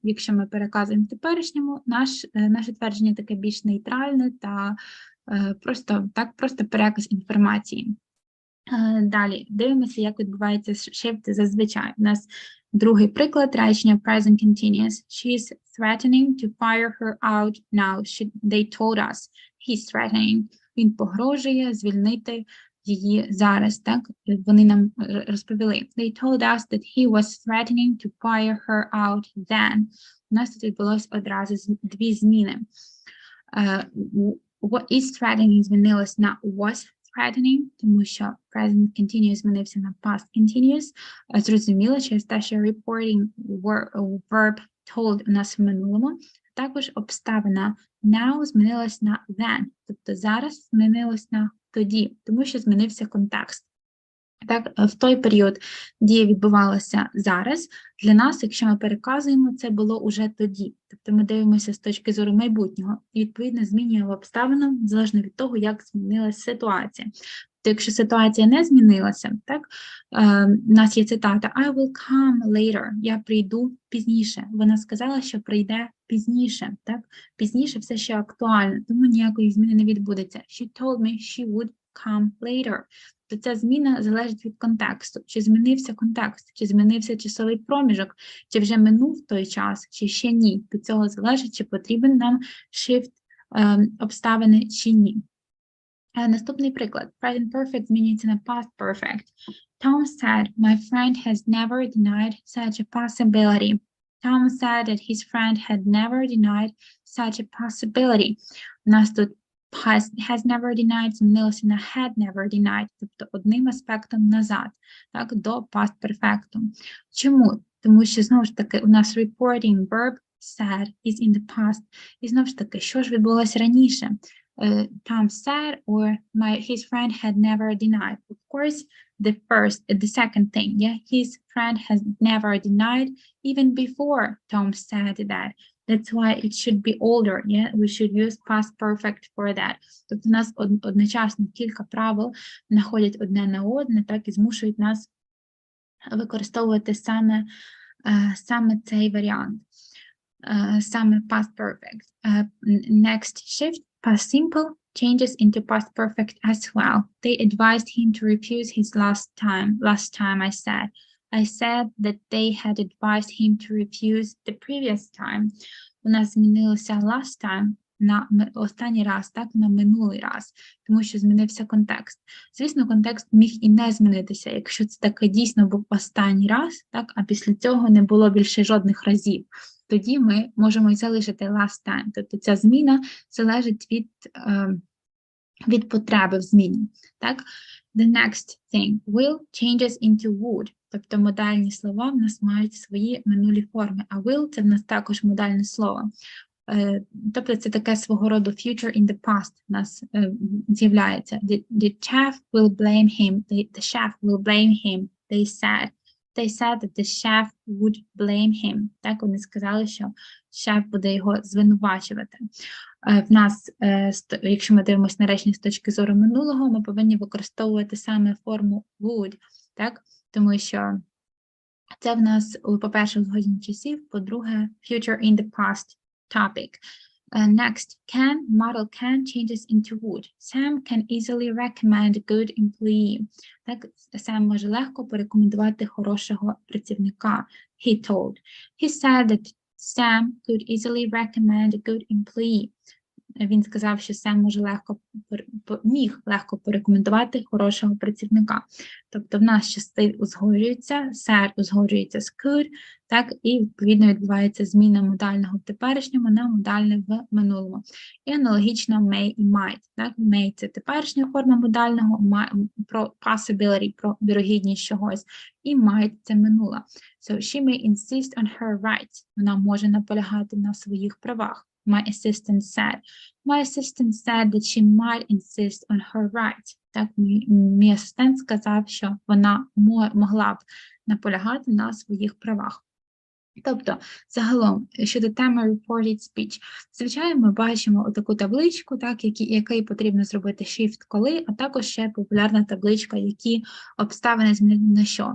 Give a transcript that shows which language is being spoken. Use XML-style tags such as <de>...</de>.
<uk>Якщо ми переказуємо в теперішньому, наше твердження таке більш нейтральне та просто переказ інформації. Далі, дивимося, як відбувається shift зазвичай. У нас другий приклад речення present continuous.</uk> <en>She's threatening to fire her out now. They told us. He's threatening.</en> <uk>Він погрожує звільнити її зараз, так? Вони нам розповіли.</uk> <en>They told us that he was threatening to fire her out then.</en> <uk>У нас тут відбулось одразу дві зміни.</uk> <en>What is threatening змінилось на was threatening, тому що present continuous змінився на past continuous.</en> <uk>Зрозуміло, через те, що reporting verb told у нас в минулому. Також обставина now змінилась на then, тобто зараз змінилась на тоді, тому що змінився контекст. Так, в той період дія відбувалася зараз. Для нас, якщо ми переказуємо, це було уже тоді. Тобто ми дивимося з точки зору майбутнього і, відповідно, змінюємо обставину залежно від того, як змінилася ситуація. То якщо ситуація не змінилася, так, у нас є цитата</uk> <en>I will come later,</en> <uk>я прийду пізніше. Вона сказала, що прийде пізніше, так? Пізніше все ще актуально, тому ніякої зміни не відбудеться.</uk> <en>She told me she would come later.</en> <uk>То ця зміна залежить від контексту. Чи змінився контекст, чи змінився часовий проміжок, чи вже минув той час, чи ще ні. Від цього залежить, чи потрібен нам shift обставини, чи ні. Наступний приклад.</uk> <en>Present perfect змінюється на past perfect. Tom said, my friend has never denied such a possibility. Tom said that his friend had never denied such a possibility.</en> <uk>У нас тут has never denied змінилося на had never denied, тобто одним аспектом назад, так, до past perfect. Чому? Тому що, знову ж таки, у нас</uk> <en>reporting verb said is in the past.</en> <uk>І знову ж таки, що ж відбулося раніше?</uk> <en>Tom said or his friend had never denied. Of course, the second thing, yeah, his friend has never denied even before Tom said that. That's why it should be older, yeah, we should use past perfect for that.</en> <uk>Тобто у нас одночасно кілька правил находять одне на одне, так, і змушують нас використовувати саме цей варіант, саме past perfect.</uk> <en>Next shift, past simple changes into past perfect as well. They advised him to refuse his last time I said that they had advised him to refuse the previous time.</en> <uk>У нас змінилося</uk> <en>last time</en> <uk>на останній раз, так, на минулий раз, тому що змінився контекст. Звісно, контекст міг і не змінитися, якщо це таке дійсно був останній раз, так, а після цього не було більше жодних разів. Тоді ми можемо і залишити last time. Тобто ця зміна залежить від потреби в зміні.</uk> <en>Так? The next thing. Will changes into would.</en> <uk>Тобто модальні слова в нас мають свої минулі форми, а will – це в нас також модальне слово. Тобто це таке свого роду future in the past в нас з'являється.</uk> <en>The chef will blame him. The chef will blame him. They said that the chef would blame him.</en> <uk>Так, вони сказали, що шеф буде його звинувачувати. В нас, якщо ми дивимося на речення з точки зору минулого, ми повинні використовувати саме форму would, так? Тому що це в нас, по-перше, узгодження часів, по-друге, future in the past topic.</uk> <en>Next, model can changes into would. Sam can easily recommend a good employee.</en> <uk>Так, Sam може легко порекомендувати хорошого працівника.</uk> <en>He told. He said that Sam could easily recommend a good employee.</en> <uk>Він сказав, що Сем міг легко порекомендувати хорошого працівника. Тобто в нас частини узгоджуються, said узгоджується з could, так, і відповідно відбувається зміна модального в теперішньому на модальне в минулому. І аналогічно may і might. Так? May – це теперішня форма модального, про possibility, про вірогідність чогось, і might – це минула.</uk> <en>So she may insist on her rights.</en> <uk>Вона може наполягати на своїх правах.</uk> <en>My assistant said. My assistant said that she might insist on her rights.</en> <uk>Так, мій асистент сказав, що вона могла б наполягати на своїх правах. Тобто, загалом, щодо теми reported speech, звичайно, ми бачимо таку табличку, так, який потрібно зробити shift коли, а також ще популярна табличка, які обставини змінити на що.</uk>